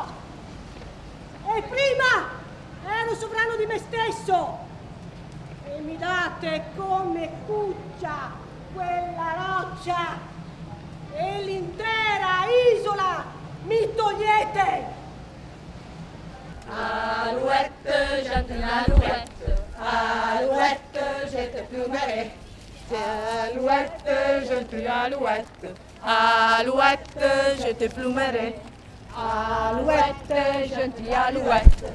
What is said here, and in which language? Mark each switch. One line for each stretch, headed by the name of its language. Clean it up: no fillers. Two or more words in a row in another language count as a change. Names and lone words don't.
Italian: E prima ero sovrano di me stesso. E mi date come cuccia quella roccia e l'intera isola mi togliete.
French: Alouette, j'aime l'alouette. Alouette, je te plumerai. Alouette, je te l'alouette. Alouette, je te plumerai. Alouette, je te l'alouette.